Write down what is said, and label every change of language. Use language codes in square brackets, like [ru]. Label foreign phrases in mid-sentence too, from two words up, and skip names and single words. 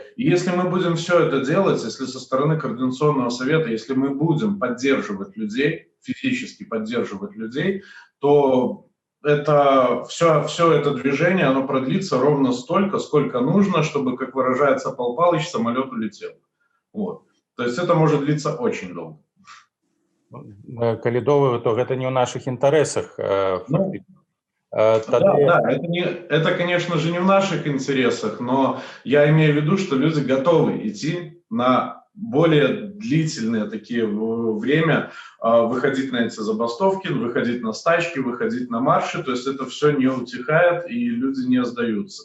[ru] И если мы будем все это делать, если со стороны Координационного совета, если мы будем поддерживать людей, физически поддерживать людей, то это все это движение, оно продлится ровно столько, сколько нужно, чтобы, как выражается Пал Палыч, самолет улетел. Вот. То есть это может длиться очень долго. [be] Калі доўга, то гэта не ў наших інтарэсах. [ru] Да, это, конечно же, не в наших интересах, но я имею в виду, что люди готовы идти на более длительное такие время, выходить на эти забастовки, выходить на стачки, выходить на марши, то есть это все не утихает и люди не сдаются.